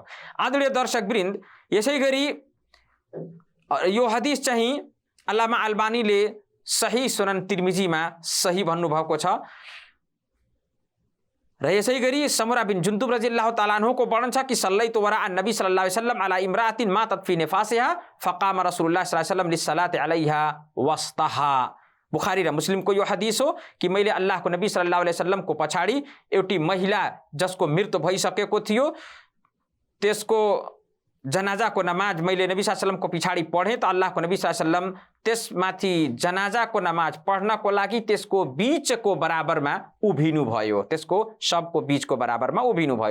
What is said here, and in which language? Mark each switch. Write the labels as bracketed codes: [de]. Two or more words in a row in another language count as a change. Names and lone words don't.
[ne] आदरणीय दर्शकवृन्द, यसै गरी यो हदिस चाहिँ अल्लामा अल्बानीले सही सुनन तिर्मिजीमा सही भन्नुभएको छ। र यसै गरी समुरा बिन जुन्दुब रजियल्लाहु ताला अन्हुको वर्णन छ कि [ar] صليت وراء النبي صلى الله عليه وسلم على امرأة ماتت في نفاسها فقام رسول الله صلى الله عليه وسلم للصلاة عليها وسطها. [ne] बुखारी र मुस्लिमको यो हदिस हो कि मैले अल्लाहको नबी [ar] صلى الله عليه وسلم [ne] पछाडि एउटी महिला जसको मृत्यु भइसकेको थियो त्यसको जनाजाको नमाज मैले नबी [ar] صلى الله عليه وسلم [ne] पछाडि पढेँ, त अल्लाहको नबी [ar] صلى الله عليه وسلم [ne] त्यसमाथि जनाजाको नमाज पढ्नको लागि त्यसको बीचको बराबरमा उभिनु भयो, त्यसको शवको बीचको बराबरमा उभिनु भयो।